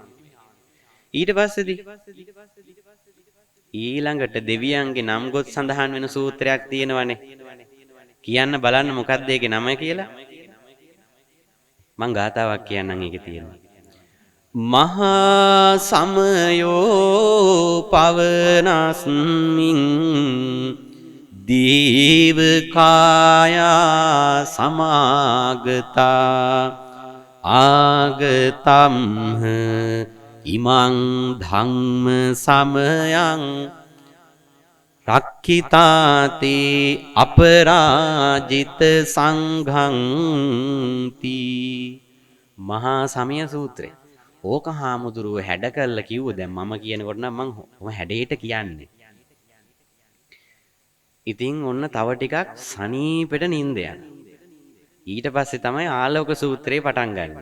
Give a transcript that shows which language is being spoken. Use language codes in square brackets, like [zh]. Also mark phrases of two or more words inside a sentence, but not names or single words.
[si] ඊට පස්සේදී ඊළඟට දෙවියන්ගේ නම් ගොත් සඳහන් වෙන සූත්‍රයක් තියෙනවනේ. කියන්න බලන්න මොකක්ද ඒකේ නම කියලා. මං ගාතාවක් කියන්නම් ඒකේ තියෙනවා. [pi] මහා සමයෝ පවනස්මින් දීව කායා සමාගතා ආගතම්හ ඉමං ධම්ම සමයං රක්ඛිතාති අපරාජිත සංඝං තී. [si] මහා සමය සූත්‍රය. ඕක හාමුදුරුව හැඩ කරලා කිව්ව. දැන් මම කියනකොට නම් මම හැඩේට කියන්නේ. ඉතින් ඔන්න තව ටිකක් සනීපෙට නිින්ද යන. ඊට පස්සේ තමයි ආලෝක සූත්‍රේ පටන් ගන්න.